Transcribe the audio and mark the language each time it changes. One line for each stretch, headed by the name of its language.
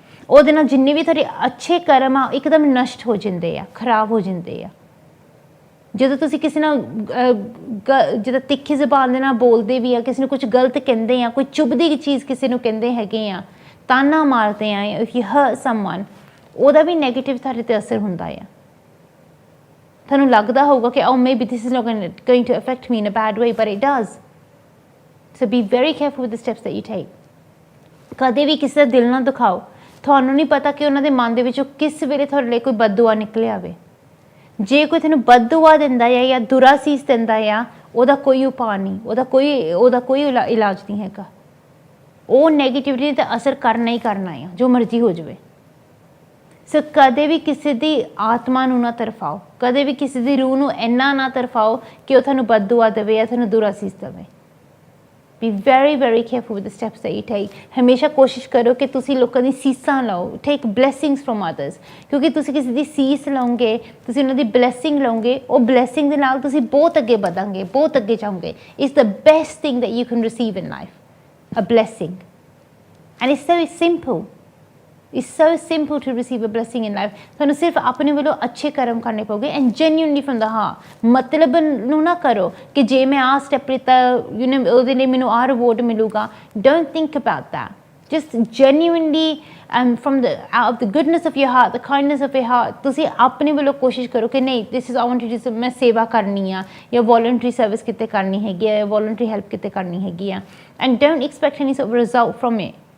Punjabi: ਉਹਦੇ ਨਾਲ ਜਿੰਨੇ ਵੀ ਤੁਹਾਡੇ ਅੱਛੇ ਕਰਮ ਆ, ਇੱਕਦਮ ਨਸ਼ਟ ਹੋ ਜਾਂਦੇ ਆ, ਖਰਾਬ ਹੋ ਜਾਂਦੇ ਆ। ਜਦੋਂ ਤੁਸੀਂ ਕਿਸੇ ਨਾਲ ਜਦੋਂ ਤਿੱਖੀ ਜ਼ਬਾਨ ਦੇ ਨਾਲ ਬੋਲਦੇ ਵੀ ਆ, ਕਿਸੇ ਨੂੰ ਕੁਝ ਗਲਤ ਕਹਿੰਦੇ ਆ, ਕੋਈ ਚੁੱਭਦੀ ਚੀਜ਼ ਕਿਸੇ ਨੂੰ ਕਹਿੰਦੇ ਹੈਗੇ ਆ, ਤਾਨਾ ਮਾਰਦੇ ਆ,
English: if you hurt someone,
Punjabi: ਉਹਦਾ ਵੀ ਨੈਗੇਟਿਵ ਤੁਹਾਡੇ 'ਤੇ ਅਸਰ ਹੁੰਦਾ ਆ। ਤੁਹਾਨੂੰ ਲੱਗਦਾ ਹੋਊਗਾ ਕਿ
English: oh maybe this is not going to affect me in a bad way, but it does. So be very careful with the steps that you take.
Punjabi: ਕਦੇ ਵੀ ਕਿਸੇ ਦਾ ਦਿਲ ਨਾ ਦੁਖਾਓ। ਤੁਹਾਨੂੰ ਨਹੀਂ ਪਤਾ ਕਿ ਉਹਨਾਂ ਦੇ ਮਨ ਦੇ ਵਿੱਚੋਂ ਕਿਸ ਵੇਲੇ ਤੁਹਾਡੇ ਲਈ ਕੋਈ ਬਦਦੁਆ ਨਿਕਲ ਆਵੇ। ਜੇ ਕੋਈ ਤੁਹਾਨੂੰ ਬਦਦੁਆ ਦਿੰਦਾ ਆ ਜਾਂ ਦੁਰਾਸੀਸ ਦਿੰਦਾ ਆ, ਉਹਦਾ ਕੋਈ ਉਪਾਅ ਨਹੀਂ, ਉਹਦਾ ਕੋਈ ਇਲਾਜ ਨਹੀਂ ਹੈਗਾ। ਉਹ ਨੈਗੇਟਿਵਿਟੀ 'ਤੇ ਅਸਰ ਕਰਨਾ ਹੀ ਕਰਨਾ ਆ, ਜੋ ਮਰਜ਼ੀ ਹੋ ਜਾਵੇ। ਸੋ ਕਦੇ ਵੀ ਕਿਸੇ ਦੀ ਆਤਮਾ ਨੂੰ ਨਾ ਤਰਫਾਓ, ਕਦੇ ਵੀ ਕਿਸੇ ਦੀ ਰੂਹ ਨੂੰ ਇੰਨਾ ਨਾ ਤਰਫਾਓ ਕਿ ਉਹ ਤੁਹਾਨੂੰ ਬਦਦੁਆ ਦੇਵੇ ਜਾਂ ਤੁਹਾਨੂੰ ਦੁਰਾਸੀਸ ਦੇਵੇ।
English: Be very very careful with the steps that you take.
Punjabi: ਹਮੇਸ਼ਾ ਕੋਸ਼ਿਸ਼ ਕਰੋ ਕਿ ਤੁਸੀਂ ਲੋਕਾਂ ਦੀ ਸੀਸਾਂ ਲਓ,
English: take blessings from others,
Punjabi: ਕਿਉਂਕਿ ਤੁਸੀਂ ਕਿਸੇ ਦੀ ਸੀਸ ਲਓਗੇ, ਤੁਸੀਂ ਉਹਨਾਂ ਦੀ ਬਲੈਸਿੰਗ ਲਓਗੇ, ਉਹ ਬਲੈਸਿੰਗ ਦੇ ਨਾਲ ਤੁਸੀਂ ਬਹੁਤ ਅੱਗੇ ਵਧਾਂਗੇ, ਬਹੁਤ ਅੱਗੇ ਜਾਓਗੇ।
English: It's the best thing that you can receive in life, a blessing, and it's so simple. It's so simple to receive a blessing in life.
Punjabi: ਤੁਹਾਨੂੰ ਸਿਰਫ ਆਪਣੇ ਵੱਲੋਂ ਅੱਛੇ ਕਰਮ ਕਰਨੇ ਪਊਗੇ and genuinely firm ਦਾ heart. ਮਤਲਬ ਨੂੰ ਨਾ ਕਰੋ ਕਿ ਜੇ ਮੈਂ ਆਹ ਸਟੈਪ ਲਿੱਤਾ ਉਹਦੇ ਲਈ ਮੈਨੂੰ ਆਹ ਰਿਵੋਰਡ ਮਿਲੂਗਾ।
English: Don't think about that. Just genuinely from out of the goodness of your heart, the kindness of your heart,
Punjabi: ਤੁਸੀਂ ਆਪਣੇ ਵੱਲੋਂ ਕੋਸ਼ਿਸ਼ ਕਰੋ ਕਿ ਨਹੀਂ
English: this is I want to do,
Punjabi: ਮੈਂ ਸੇਵਾ ਕਰਨੀ ਆ ਜਾਂ ਵੋਲੰਟਰੀ ਸਰਵਿਸ ਕਿਤੇ ਕਰਨੀ ਹੈਗੀ ਆ,
English: Voluntary help ਕਿਤੇ ਕਰਨੀ ਹੈਗੀ ਆ, and don't expect any sort of result from it.